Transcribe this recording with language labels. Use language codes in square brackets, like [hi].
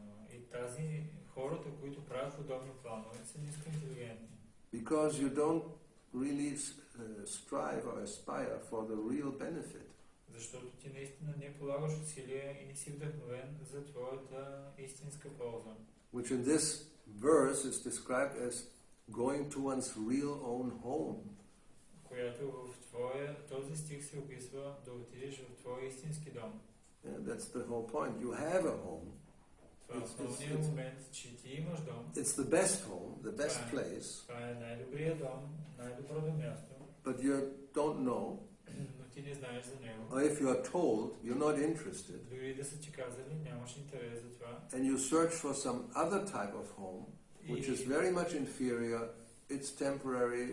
[bg] И тази хората, които правят подобни планове, са ниско интелигентни. [en] Because you don't really strive or aspire for the real benefit. [bg] Защото ти наистина не полагаш усилия и не си вдъхновен за твоята истинска полза. [en] Which in this verse is described as going to one's real own home. [bg] Която в този стих се описва да отидеш в твой истински дом. [en] Yeah, that's the whole point. You have a home. [bg] Това е основният момент, че ти имаш дом. [en] It's the best home, the best place. [bg] Това е най-добрият дом, най-доброто място. [en] But you don't know. [bg] Но ти не знаеш за него. [en] Or if you are told, you're not interested. [bg] Дори да са ти казали, нямаш интерес за това. [en] And you search for some other type of home, which is very much inferior. It's temporary.